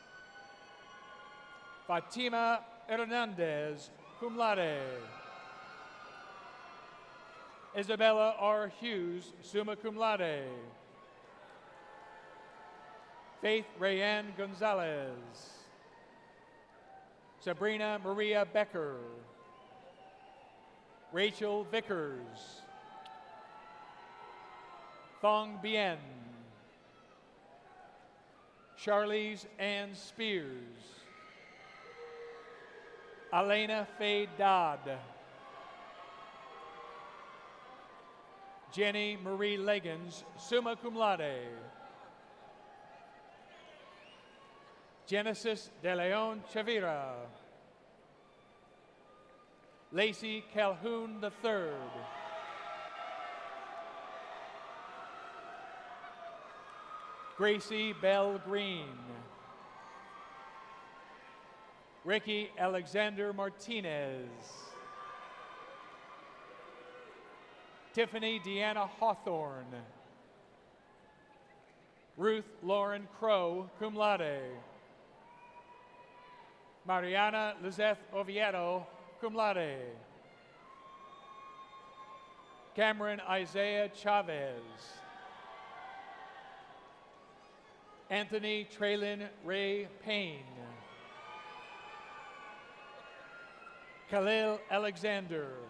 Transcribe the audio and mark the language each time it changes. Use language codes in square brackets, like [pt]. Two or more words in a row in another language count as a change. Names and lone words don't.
[en] Fatima Hernandez, [la] cum laude. [en] Isabella R. [la] Hughes, summa cum laude. [en] Faith Rayanne Gonzalez. Sabrina Maria Becker. Rachel Vickers. Thong Bien. Charlize Ann Spears. Elena Faye Dodd. Jenny Marie Legans, [la] summa cum laude. [en] Genesis De Leon Chavira. Lacey Calhoun III. Gracie Bell Green. Ricky Alexander Martinez. Tiffany Deanna Hawthorne. Ruth Lauren Crow, [la] cum laude. [en] Mariana Lizeth Oviedo, [la] cum laude. [en] Cameron Isaiah Chavez. Anthony Traylon Ray Payne. Khalil Alexander.